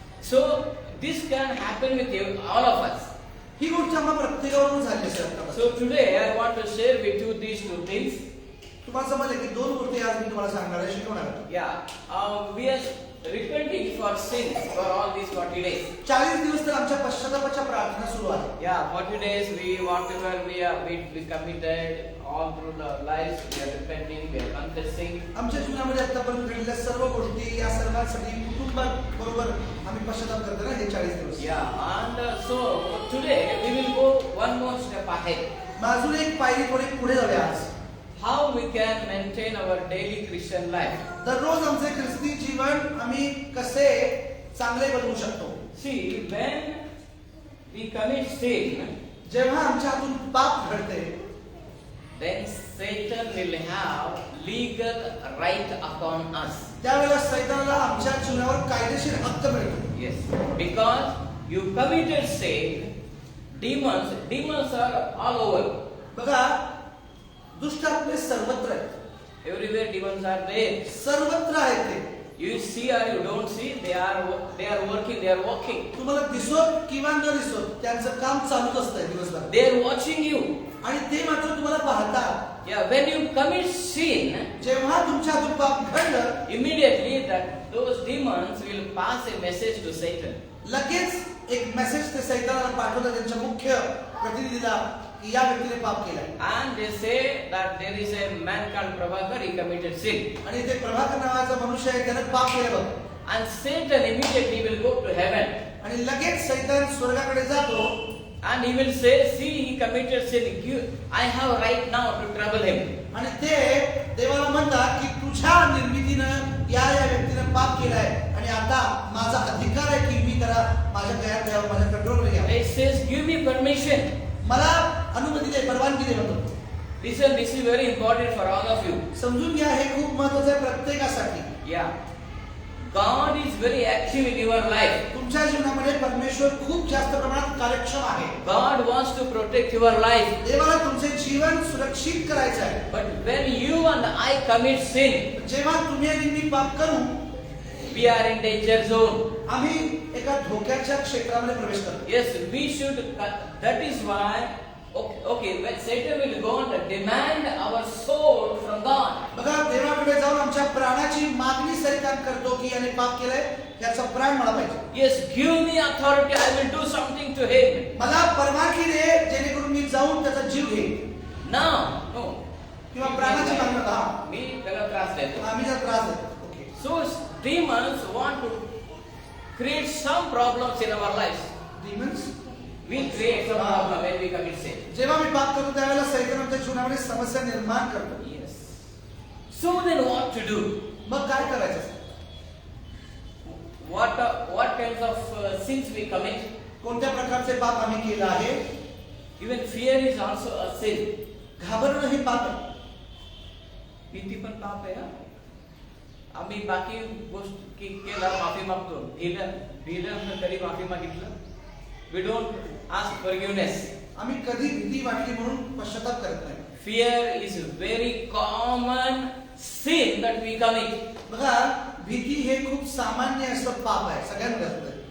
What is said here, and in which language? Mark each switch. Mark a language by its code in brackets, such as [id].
[en] So this can happen with you, all of us. [mr] ही गोष्ट आम्हा प्रत्येकावरून झाली असेल आता. [en] So today I want to share with you these two things. [mr] तुम्हाला समजलं की दोन गोष्टी आज मी तुम्हाला सांगणार आहे, शिकवणार आहे. [en] Yeah, we are repenting for sins for all these 40 days. [mr] 40 दिवस तर आमच्या पश्चातापाच्या प्रार्थना सुरू आहे. [en] Yeah, 40 days whatever we committed all through the lives, we are repenting, we are confessing. [mr] आमच्या जीवनामध्ये आतापर्यंत घडलेल्या सर्व गोष्टी या सर्वांसाठी कुटुंबाबरोबर आम्ही पश्चाताप करतो ना हे 40 दिवस. [en] Yeah, and so today we will go one more step ahead. [mr] अजून एक पायरी थोडी पुढे जाऊया आज. [en] How we can maintain our daily Christian life. [mr] दररोज आमचे ख्रिस्ती जीवन आम्ही कसे चांगले बनवू शकतो. [en] See, when we commit sin, [mr] जेव्हा आमच्या हातून पाप घडते [en] then Satan will have legal right upon us. [mr] त्यावेळेला सैतानाला आमच्या जीवनावर कायदेशीर हक्क मिळतो. [en] Yes, because you committed sin, demons are all over. [mr] बघा, दुष्ट आत्मे सर्वत्र आहेत. [en] Everywhere demons are there. [mr] सर्वत्र आहेत ते. [en] You see or you don't see, they are working, they are walking. [mr] तुम्हाला दिसोत किंवा न दिसोत त्यांचं काम चालूच असतंय दिवसभर. [en] They are watching you. [mr] आणि ते मात्र तुम्हाला पाहतात. [en] Yeah, when you commit sin, [mr] जेव्हा तुमच्या हातून पाप घडलं, [en] immediately those demons will pass a message to Satan. [mr] लगेच एक मेसेज ते सैतानाला पाठवतात त्यांच्या मुख्य प्रतिनिधीला की या व्यक्तीने पाप केलाय. [en] And they say that there is a man called Prabhakar, he committed sin. [mr] आणि ते प्रभाकर नावाचा मनुष्य आहे त्याने पाप केलं बघ. [en] And Satan immediately will go to heaven. [mr] आणि लगेच सैतान स्वर्गाकडे जातो. [en] And he will say, see, he committed sin. I have right now to trouble him. [mr] आणि ते देवाला म्हणतात की तुझ्या निर्मितीनं या व्यक्तीने पाप केलाय आणि आता माझा अधिकार आहे की मी त्याला माझ्या गळ्यात घ्यावं, माझ्या कंट्रोलवर घ्यावं. [en] It says, give me permission. [mr] मला अनुमती दे, परवानगी दे म्हणतो. [en] Listen, this is very important for all of you. [mr] समजून घ्या, हे खूप महत्त्वाचं आहे प्रत्येकासाठी. [en] Yeah. God is very active in your life. [mr] तुमच्या जीवनामध्ये परमेश्वर खूप जास्त प्रमाणात कार्यक्षम आहे. [en] God wants to protect your life. [mr] देवाला तुमचे जीवन सुरक्षित करायचं आहे. [en] But when you and I commit sin, [mr] जेव्हा तुम्ही आणि मी पाप करू, [en] we are in danger zone. [mr] आम्ही एका धोक्याच्या क्षेत्रामध्ये प्रवेश करतो. [en] Yes, we should. That is why. Okay, when Satan will go and demand our soul from God. [mr] बघा, देवाकडे जाऊन आमच्या प्राणाची मागणी सैतान करतो की याने पाप केलंय, याचा प्राण मला पाहिजे. [en] Yes, give me authority. I will do something to him. [mr] मला परवानगी दे जेणेकरून मी जाऊन त्याचा जीव घेईन. [en] No. [mr] किंवा प्राणाची मागणी का मी त्याला त्रास देतो. आम्ही जर त्रास देतो. Okay. [en] So demons want to create some problems in our lives. Demons We create some problem when we commit sin. [mr] जेव्हा मी पाप करतो त्यावेळेला सैतान आमच्या जीवनामध्ये समस्या निर्माण करतो. [en] Yes. So then what to do? [mr] मग काय करायचं? [en] What kinds of sins we commit? [mr] कोणत्या प्रकारचे पाप आम्ही केलं आहे? [en] Even fear is also a sin. [mr] घाबरणं हे पाप आहे. भीती पण पाप आहे. आम्ही बाकी गोष्टी केला माफी मागतो. भिलं तरी माफी मागितलं. [en] We don't ask forgiveness. [mr] आम्ही कधी भीती वाटली म्हणून पश्चाताप करत नाही. [en] Fear is a very common sin that we commit. [mr] बघा, भीती हे खूप सामान्य असं पाप आहे सगळ्यांमध्ये.